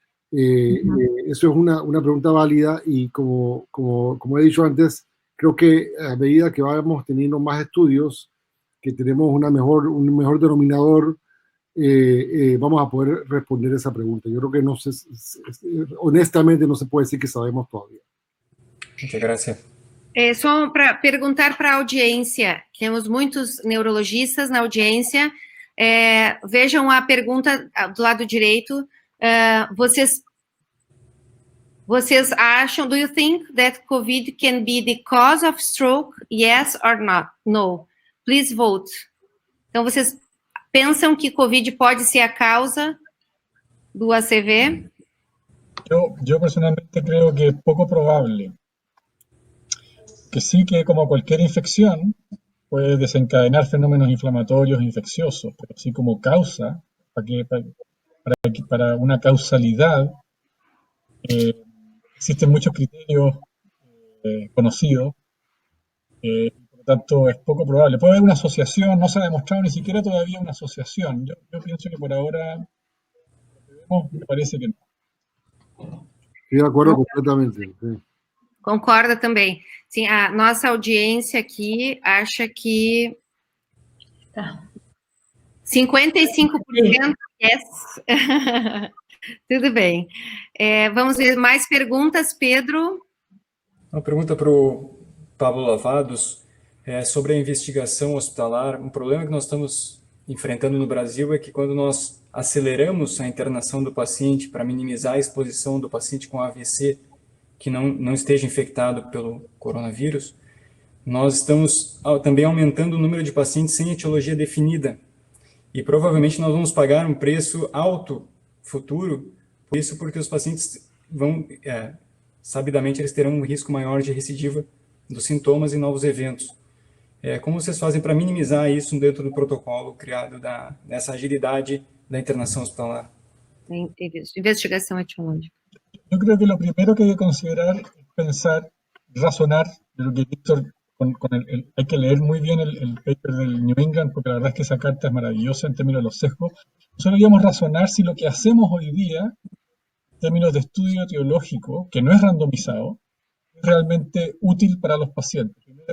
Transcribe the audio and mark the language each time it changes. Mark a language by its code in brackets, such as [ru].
[es] Eso es una pregunta válida, y como he dicho antes, creo que a medida que vamos teniendo más estudios, que tenemos un mejor denominador, vamos a poder responder esa pregunta. Yo creo que honestamente no se puede decir que sabemos todavía. Muchas gracias. [pt] Só para perguntar para a audiência, temos muitos neurologistas na audiência. Vejam a pergunta do lado direito. Vocês acham, [en] do you think that COVID can be the cause of stroke? Yes or not? No. Please vote. [pt] Então, vocês pensam que COVID pode ser a causa do ACV? [es] Yo personalmente creo que es poco probable. Que sí, que como cualquier infección puede desencadenar fenómenos inflamatorios e infecciosos, pero así como causa, para una causalidad, existen muchos criterios conocidos, por lo tanto es poco probable. Puede haber una asociación, no se ha demostrado ni siquiera todavía una asociación. Yo pienso que por ahora, lo que vemos, me parece que no. Estoy de acuerdo completamente. Sí. [pt] Concorda também. Sim, a nossa audiência aqui acha que 55% yes. Tudo bem. Vamos ver mais perguntas, Pedro. Uma pergunta para o Pablo Lavados sobre a investigação hospitalar. Um problema que nós estamos enfrentando no Brasil é que quando nós aceleramos a internação do paciente para minimizar a exposição do paciente com AVC, que não esteja infectado pelo coronavírus, nós estamos também aumentando o número de pacientes sem etiologia definida. E provavelmente nós vamos pagar um preço alto futuro, por isso, porque os pacientes vão, sabidamente, eles terão um risco maior de recidiva dos sintomas e novos eventos. Como vocês fazem para minimizar isso dentro do protocolo criado nessa agilidade da internação hospitalar? Investigação etiológica. [es] Yo creo que lo primero que hay que considerar es pensar, razonar, de lo que Víctor, hay que leer muy bien el paper del New England, porque la verdad es que esa carta es maravillosa en términos de los sesgos. Nosotros debíamos razonar si lo que hacemos hoy día, en términos de estudio etiológico, que no es randomizado, es realmente útil para los pacientes.